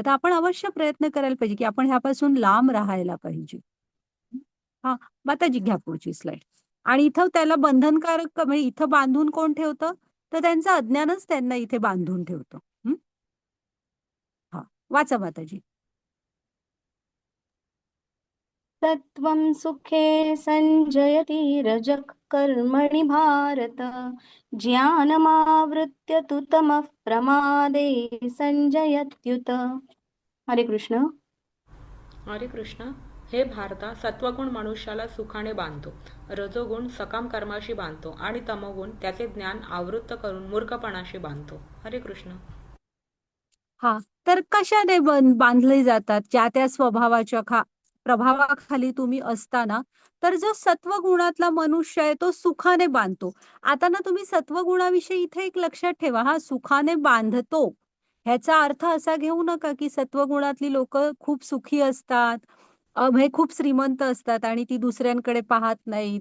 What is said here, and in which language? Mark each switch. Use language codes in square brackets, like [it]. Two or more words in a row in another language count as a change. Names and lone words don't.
[mr] तर आपण अवश्य प्रयत्न करायला पाहिजे, की आपण ह्यापासून लांब राहायला पाहिजे. हा, माताजी घ्या पुढची स्लाइड. आणि इथं त्याला बंधनकारक म्हणजे इथं बांधून कोण ठेवतं? तर त्यांचं अज्ञानच त्यांना इथे बांधून ठेवतं. हा, वाचा माताजी. [sa] सत्वं सुखे संजयति रजः कर्मणि भारत ज्ञानमावृत्य तु तमः प्रमादे संजयत्युत. [mr] हरे कृष्ण. हरे कृष्ण. हे भारता, सत्वगुण मनुष्याला सुखाने बांधतो, रजोगुण सकाम कर्माशी बांधतो आणि तमोगुण त्याचे ज्ञान आवृत्त करून मूर्खपणाशी बांधतो. हरे कृष्ण. हा, तर कशाने बांधले जातात? ज्या त्या स्वभावाच्या प्रभावाखाली तुम्ही असताना, तर जो सत्वगुणातला मनुष्य आहे तो सुखाने बांधतो. आता ना तुम्ही सत्वगुणाविषयी इथे एक लक्षात ठेवा, हा सुखाने बांधतो ह्याचा अर्थ असा घेऊ नका की सत्वगुणातली लोक खूप सुखी असतात, म्हणजे खूप श्रीमंत असतात आणि ती दुसऱ्यांकडे पाहत नाहीत.